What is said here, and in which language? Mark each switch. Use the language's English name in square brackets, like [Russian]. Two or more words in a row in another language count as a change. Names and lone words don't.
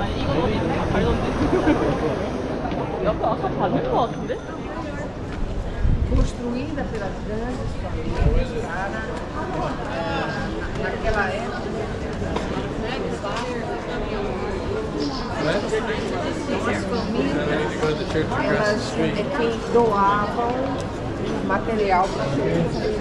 [Korean] 아니 이거 어디 발던데? 아까 봤는 거 같은데? [Portuguese] Construída pelas grandes famílias naquela época. Essas famílias, elas é quem doavam material para a gente.